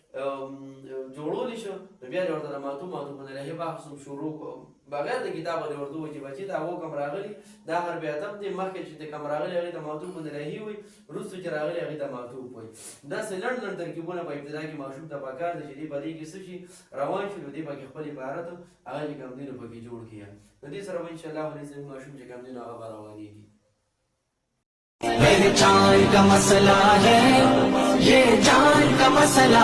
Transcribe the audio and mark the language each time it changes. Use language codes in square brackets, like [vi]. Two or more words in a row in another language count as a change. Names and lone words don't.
[ps] جوړولی شو نو بیا دې ورته د معدوم علیه بحث شروع بغیر د کتابه دې ورته ووایي چې بچي دا هغو کم راغلي دا حرف عطف دی مخکې چې د کم راغلي هغې ته معطوف الیه وایي وروسته چې راغلي هغې ته معطوف وایي داسې لنډ لنډ ترکیبونه په ابتدا کې ماشوم ته پکار دی چې دې په دې کې څه شي روان شي نو دې پکې خپل عبارت هغه چې کوم دی نو پکې جوړ کړي نو دې سره به انشاءالله زموږ ماشوم چې کوم دی نو هغه به روانېږي [ur] پہچان کا مسئلہ ہے، یہ جان کا مسئلہ